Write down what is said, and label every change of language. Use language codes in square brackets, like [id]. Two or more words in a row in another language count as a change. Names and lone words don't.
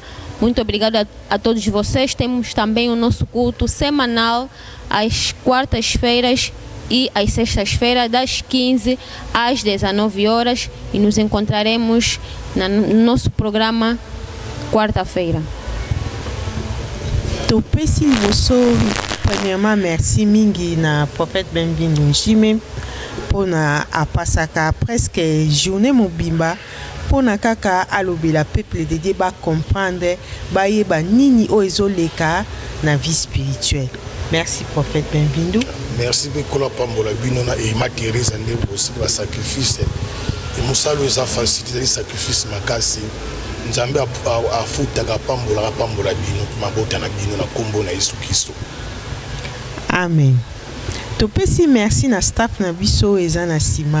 [pt] Muito obrigada a todos vocês. Temos também o nosso culto semanal às quartas-feiras e às sextas-feiras, das 15 às 19 horas. E nos encontraremos no nosso programa quarta-feira. [ln] Topesi liboso, [fr] premièrement, merci [ln] mingi na prophète bem-vindo Jimmy pona apasaka [fr] presque journée [ln] mobimba pona kaka alobela [fr] peuple de Dieu [ln] ba comprendre ba yeba nini o ezoleka na [fr] vie spirituelle. Merci prophète bem-vindo. Merci beaucoup [ln] pambola binona et ma Thérèse ande aussi ba [fr] sacrifice et [ln] musalo eza facilité sacrifice makasi nzambe afutaka pambola bino mabota na bino na kombo na Yesu Kristo. Amen. Topesi merci na staff na biso eza na sima.